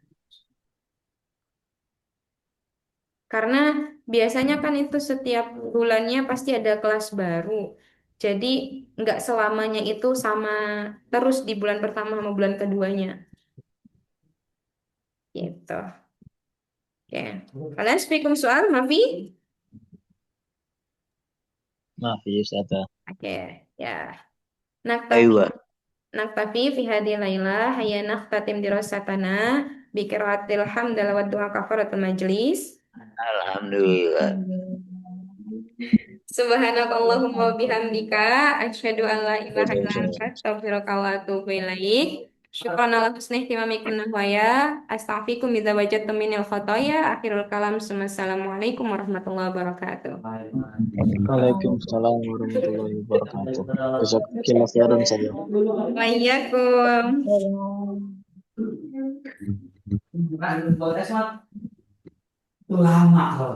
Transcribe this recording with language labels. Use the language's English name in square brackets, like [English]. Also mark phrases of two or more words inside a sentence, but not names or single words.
[Indonesian] Karena biasanya kan itu setiap bulannya pasti ada kelas baru. Jadi nggak selamanya itu sama terus di bulan pertama sama bulan keduanya. Gitu. Oke. Kalian speaking soal, [Arabic] Mafi? ما في أستاذة. [Indonesian] Oke, ya. [Arabic] Aywa. نكتفي في هذه الليلة هيا نختتم دراستنا بقراءة الحمدلة ودعاء كفارة المجلس. Alhamdulillah. سبحانك اللهم وبحمدك أشهد أن لا إله إلا أنت أستغفرك وأتوب إليك. شكرا على حسن اهتمامكم نحوي. أستغفركم إذا وجدتم من الخطايا. آخر الكلام. السلام عليكم ورحمة الله وبركاته. وعليكم السلام ورحمة الله وبركاته. جزاك الله خيرا saya. Wa iyyakum. Lama